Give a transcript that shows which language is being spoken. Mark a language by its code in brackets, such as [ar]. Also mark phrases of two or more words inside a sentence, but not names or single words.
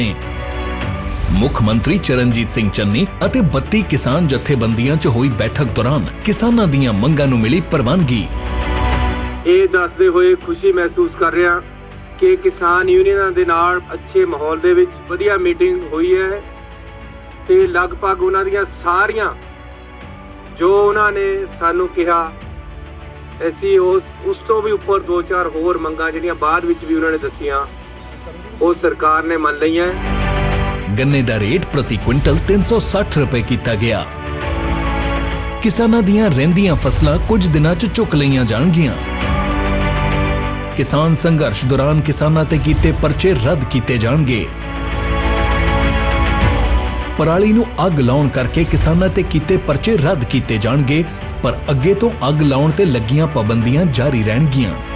[pa] ਮੁੱਖ ਮੰਤਰੀ ਚਰਨਜੀਤ ਸਿੰਘ ਚੰਨੀ ਅਤੇ 32 ਕਿਸਾਨ ਜਥੇਬੰਦੀਆਂ ਚ ਹੋਈ ਬੈਠਕ ਦੌਰਾਨ ਕਿਸਾਨਾਂ ਦੀਆਂ ਮੰਗਾਂ ਨੂੰ ਮਿਲੀ ਪ੍ਰਵਾਨਗੀ। ਇਹ ਦੱਸਦੇ ਹੋਏ ਖੁਸ਼ੀ ਮਹਿਸੂਸ ਕਰ ਰਿਹਾ ਕਿ ਕਿਸਾਨ ਯੂਨੀਅਨਾਂ ਦੇ ਨਾਲ ਅੱਛੇ ਮਾਹੌਲ ਦੇ ਵਿੱਚ ਵਧੀਆ ਮੀਟਿੰਗ ਹੋਈ ਹੈ ਤੇ ਲਗਭਗ ਉਹਨਾਂ ਦੀਆਂ ਸਾਰੀਆਂ ਜੋ ਉਹਨਾਂ ਨੇ ਸਾਨੂੰ ਕਿਹਾ ਅਸੀਂ ਉਸ ਤੋਂ ਵੀ ਉੱਪਰ 2-4 ਹੋਰ ਮੰਗਾਂ ਜਿਹੜੀਆਂ ਬਾਅਦ ਵਿੱਚ ਵੀ ਉਹਨਾਂ ਨੇ ਦੱਸੀਆਂ ਉਹ ਸਰਕਾਰ ਨੇ ਮੰਨ ਲਈਆਂ। ਗੰਨੇ ਦਾ ਰੇਟ ਪ੍ਰਤੀ ਕੁਇੰਟਲ 360 ਰੁਪਏ ਕੀਤਾ ਗਿਆ। ਕਿਸਾਨਾਂ ਦੀਆਂ ਰਹਿੰਦੀਆਂ ਫ਼ਸਲਾਂ ਕੁਝ ਦਿਨਾਂ ਚ ਚੁੱਕ ਲਈਆਂ ਜਾਣਗੀਆਂ। ਕਿਸਾਨ ਸੰਘਰਸ਼ ਦੌਰਾਨ ਕਿਸਾਨਾਂ ਤੇ ਕੀਤੇ ਪਰਚੇ ਰੱਦ ਕੀਤੇ ਜਾਣਗੇ। ਪਰਾਲੀ ਨੂੰ ਅੱਗ ਲਾਉਣ ਕਰਕੇ ਕਿਸਾਨਾਂ ਤੇ ਕੀਤੇ ਪਰਚੇ ਰੱਦ ਕੀਤੇ ਜਾਣਗੇ, ਪਰ ਅੱਗੇ ਤੋਂ ਅੱਗ ਲਾਉਣ ਤੇ ਲੱਗੀਆਂ ਪਾਬੰਦੀਆਂ ਜਾਰੀ ਰਹਿਣਗੀਆਂ।